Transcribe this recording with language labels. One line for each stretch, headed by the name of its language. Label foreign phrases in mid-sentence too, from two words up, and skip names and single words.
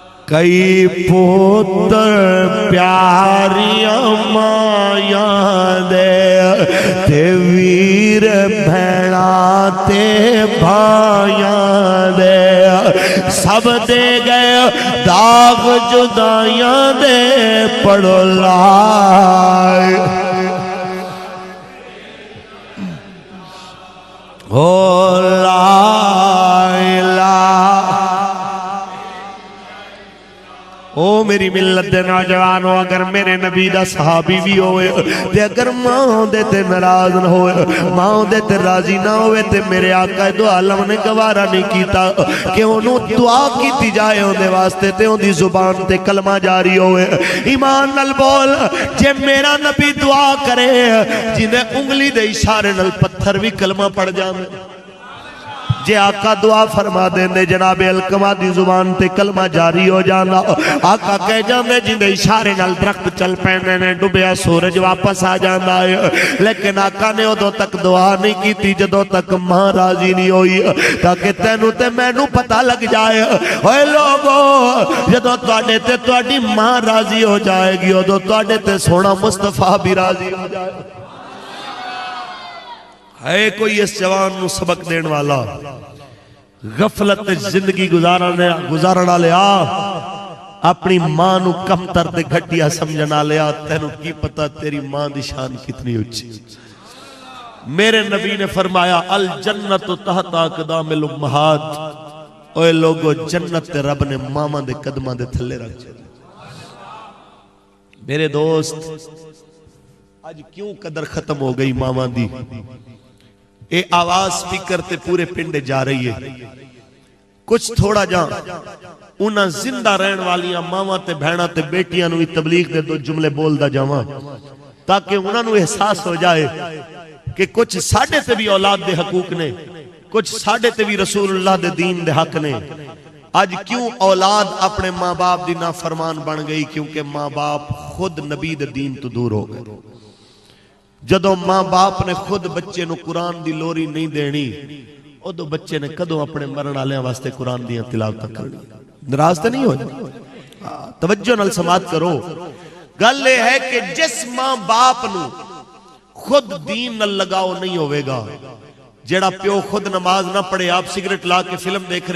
Punjabi: کئی پوتر پیاریاں مایاں دے تے ویر بھیڑا تے بھائیاں دے سب دے گئے داغ جدائیاں دے پڑھو لائے او
Arabic: لا الہ
Punjabi: او میری ملت دے نوجوانوں اگر میرے نبی دا صحابی بھی ہوئے تے اگر ماں دے تے ناراض نہ ہوئے ماں دے تے راضی نہ ہوئے تے میرے آقا دو عالم نے گوارا نہیں کیتا کہ انہوں دعا کیتی جائے ہوں دے واسطے تے ان دی زبان تے کلمہ جاری ہوئے ایمان نل بول جے میرا نبی دعا کرے جنہیں انگلی دے اشارے نل پتھر بھی کلمہ پڑ جانے جے آقا دعا فرما دیندے جناب الکما دی زبان تے کلمہ جاری ہو جانا آقا کہہ جاندے جندے اشارے نال درخت چل پینے نے ڈوبیا سورج واپس آ جانا ہے لیکن آقا نے ادو تک دعا نہیں کیتی جدو تک ماں راضی نہیں ہوئی تاکہ تینو تے مینو پتہ لگ جائے اوے لوگو جدو تواڈے تے تواڈی ماں راضی ہو جائے گی ادو تواڈے تے سونا مصطفیٰ بھی راضی ہو جائے ہے کوئی اس جوان نو سبق دین والا غفلت زندگی گزارنا لیا اپنی ماں نو کم تر تے گھٹیا سمجھنا لیا تینو کی پتا تیری ماں دی شان کتنی اچھی میرے نبی نے فرمایا
Arabic: الجنت تحت اقدام الامہات
Punjabi: اوے لوگو جنت تے رب نے ماما دے قدمہ دے تھلے رکھ چلے میرے دوست آج کیوں قدر ختم ہو گئی ماما دی اے آواز سپیکر تے پورے پنڈے جا رہی ہے کچھ تھوڑا جا انہاں زندہ رہن والیاں ماما تے بہنا تے بیٹیاں نوی تبلیغ دے دو جملے بول دا جاواں تاکہ انہاں نو احساس ہو جائے کہ کچھ ساڑھے تے بھی اولاد دے حقوق نے کچھ ساڑھے تے بھی رسول اللہ دے دین دے حق نے آج کیوں اولاد اپنے ماں باپ دی نافرمان بن گئی کیونکہ ماں باپ خود نبی دے دین تو دور ہو گئے جدو ماں باپ نے خود بچے نو قرآن دی لوری نہیں دینی او دو بچے نے کدو اپنے مرن آلیاں واسطے قرآن دیاں تلاوت کرنی ناراض تے نہیں ہوئی توجہ نال سماعت کرو گل یہ ہے کہ جس ماں باپ نو خود دین نال لگاؤ نہیں ہوئے گا جیڑا پیو خود نماز نہ پڑھے آپ سگریٹ لا کے فلم دیکھ